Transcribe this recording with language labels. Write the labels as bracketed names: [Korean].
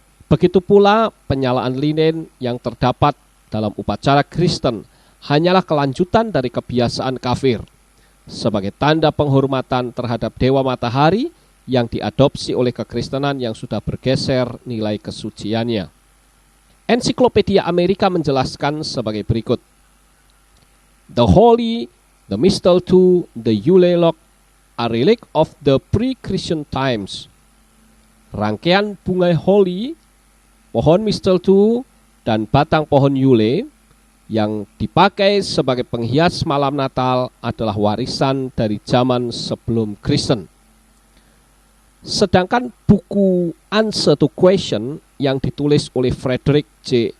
[Indonesian] Begitu pula penyalaan lilin yang terdapat dalam upacara Kristen hanyalah kelanjutan dari kebiasaan kafir, sebagai tanda penghormatan terhadap dewa matahari yang diadopsi oleh kekristenan yang sudah bergeser nilai kesuciannya. Ensiklopedia Amerika menjelaskan sebagai berikut. [English] The Holy, the Mistletoe, the Yule log are relic of the pre-Christian times. [Indonesian] Rangkaian bunga Holy, pohon mistletoe, dan batang pohon Yule yang dipakai sebagai penghias malam Natal adalah warisan dari zaman sebelum Kristen. Sedangkan buku Answer to Question yang ditulis oleh Frederick J.